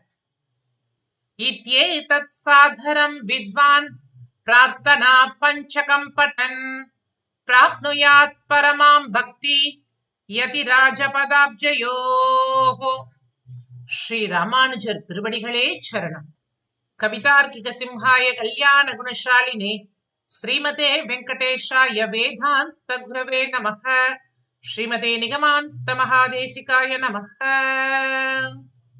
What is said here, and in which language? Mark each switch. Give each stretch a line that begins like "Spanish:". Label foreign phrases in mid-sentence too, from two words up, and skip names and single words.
Sanskrit: इत्येतत् सादरं विद्वान् प्रार्थना पञ्चकं पठन् प्राप्नुयात् परमां भक्ति यतिराजपदाब्जयोः.
Tamil: ஸ்ரீ ராமானுஜர் திருவடிகளே சரணம்.
Sanskrit: कवितार्किक सिंहाय कल्याण गुणशालिने श्रीमते वेङ्कटेशाय वेदान्त गुरवे नमः. श्रीमते निगमान्त महादेशिकाय नमः.